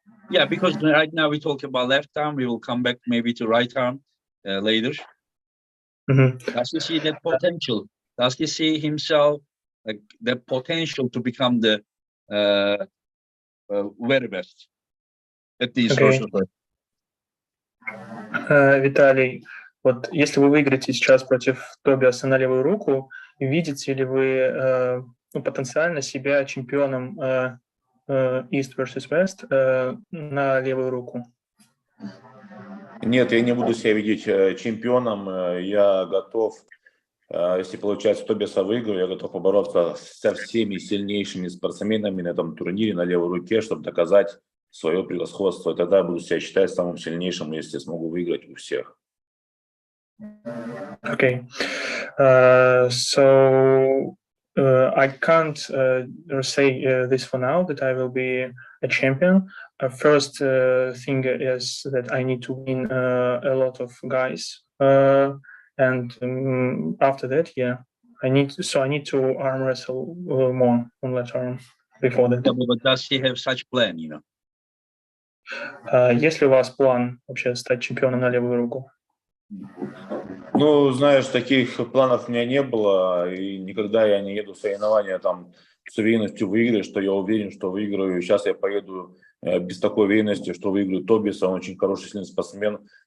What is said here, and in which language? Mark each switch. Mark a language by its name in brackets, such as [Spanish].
[English] Yeah, because right now we talk about left arm. We will come back maybe to right arm later. Does he see that potential? Does he see himself like the potential to become the very best at East versus West? [Russian] Виталий, вот если вы выиграете сейчас против Тобиаса на левую руку, видите ли вы потенциально себя чемпионом East versus West на левую руку? Нет, я не буду себя видеть чемпионом. Я готов, если получается Тобиаса выиграю, я готов побороться со всеми сильнейшими спортсменами на этом турнире на левой руке, чтобы доказать свое превосходство. И тогда я буду себя считать самым сильнейшим, если смогу выиграть у всех. [English] Okay. So I can't say this for now, that I will be a champion. First thing is that I need to win a lot of guys. And after that, yeah, I need to arm wrestle more on left arm before that. Yeah, but does he have such plan, you know? [Russian] Есть ли у вас план вообще стать чемпионом на левую руку? Ну, знаешь, таких планов у меня не было, и никогда я не еду в соревнования там с уверенностью выиграть, что я уверен, что выиграю. Сейчас я поеду без такой уверенности, что выиграю Тобиаса, он очень хороший, сильный спортсмен.